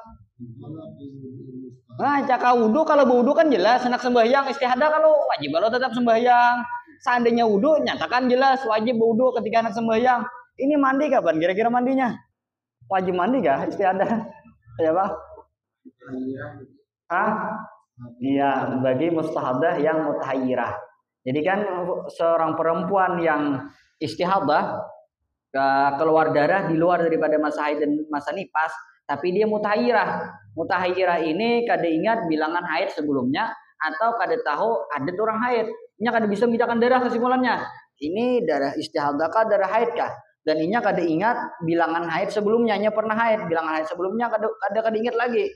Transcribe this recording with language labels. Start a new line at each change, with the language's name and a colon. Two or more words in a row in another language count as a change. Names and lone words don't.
Indonesian: Nah, cakap wudu kalau wudu kan jelas anak sembahyang, istihadah kalau wajib kalau tetap sembahyang. Seandainya wudu nyatakan jelas wajib wudu ketika anak sembahyang. Ini mandi kapan kira-kira mandinya? Wajib mandi kah istihadah? Ya, Pak? Iya, bagi mustahadah yang mutahayyirah. Jadi kan seorang perempuan yang istihadah keluar darah di luar daripada masa haid dan masa nifas, tapi dia mutahayyirah.
Banjar: Mutahayyirah ini kada ingat bilangan haid sebelumnya atau kada tahu adat orang haid. Nya kada bisa membedakan darah kesimpulannya. Ini darah istihadah kah, darah haid kah? Dan inya kada ingat bilangan haid sebelumnya, nya pernah haid, bilangan haid sebelumnya kada ingat lagi.